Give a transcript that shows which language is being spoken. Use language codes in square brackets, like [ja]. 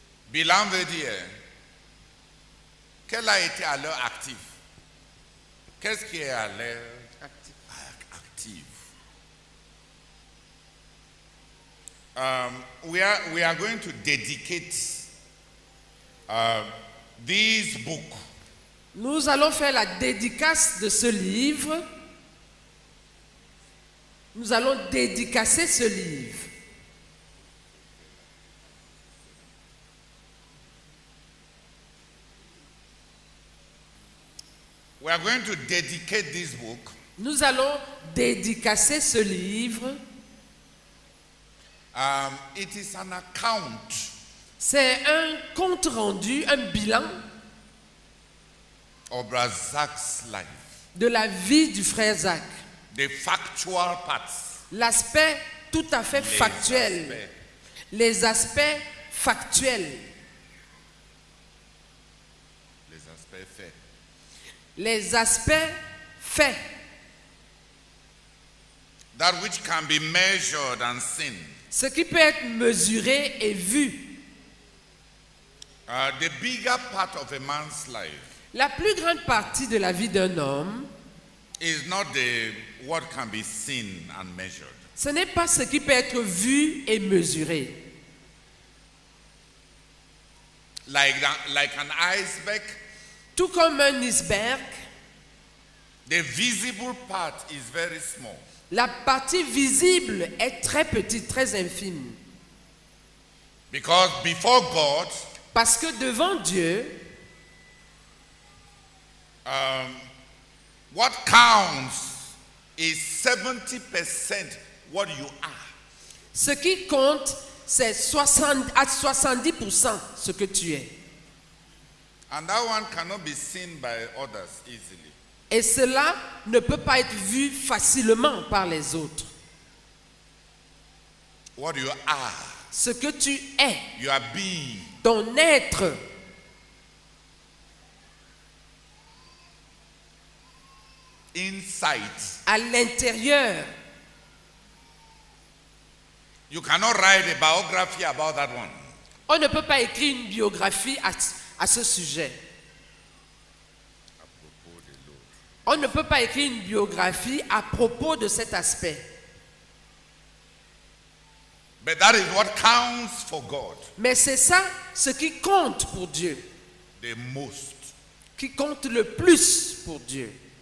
[fr] Bilan veut dire quel a été à l'heure actif. Qu'est-ce qui est à l'heure active? [en] We are going to dedicate this book. [fr] Nous allons faire la dédicace de ce livre. Nous allons dédicacer ce livre. [en] We are going to dedicate this book. [fr] Nous allons dédicacer ce livre. [en] It is an account. [fr] C'est un compte rendu, un bilan [en] of Zach's life. [fr] De la vie du frère Zach. [en] The factual parts. [fr] L'aspect tout à fait factuel. Les aspects factuels. Les aspects faits. Les aspects faits. [en] That which can be measured and seen. [fr] Ce qui peut être mesuré et vu. [en] The bigger part of a man's life. [fr] La plus grande partie de la vie d'un homme [en] is not what can be seen and measured. [fr] Ce n'est pas ce qui peut être vu et mesuré. [en] like an iceberg, [fr] Tout comme un iceberg, [en] the visible part is very small. [fr] la partie visible est très petite, très infime. [en] Because before God, [fr] Parce que devant Dieu, [en] what counts is 70% what you are. [fr] ce qui compte, c'est 70% ce que tu es. [en] And that one cannot be seen by others easily. [fr] Et cela ne peut pas être vu facilement par les autres. [en] What you are, [fr] Ce que tu es, [en] your being. [fr] ton être, [en] Insight. [fr] à l'intérieur. [en] You cannot write a biography about that one. [fr] On ne peut pas écrire une biographie à ce sujet. On ne peut pas écrire une biographie à propos de cet aspect. [en] But that is what counts for God [fr] Mais c'est ça ce qui compte pour Dieu, [en] the most. [fr] qui compte le plus pour Dieu.